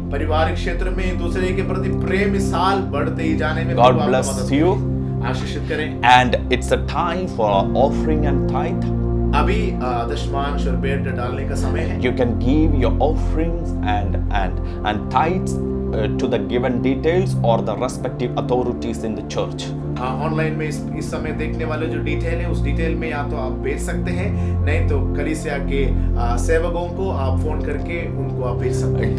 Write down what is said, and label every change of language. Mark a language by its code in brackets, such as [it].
[hi] पारिवारिक क्षेत्र में एक दूसरे के प्रति प्रेम इस साल बढ़ते ही जाने में [en] God [hi] प्रभु आपको [en] bless [hi] मदद [en] you. [hi] करे। आशीषित करें। [en] And it's a time for offering and tithe. [hi] अभी दशमांश और भेंट डालने का समय है। [en] You can give your offerings and tithes to the given details or the respective authorities in the church. [hi] Online में इस समय देखने वाले जो डिटेल है उस डिटेल में या तो आप भेज सकते हैं, नहीं तो कलीसिया के सेवकों को आप फोन करके उनको आप भेज सकते हैं।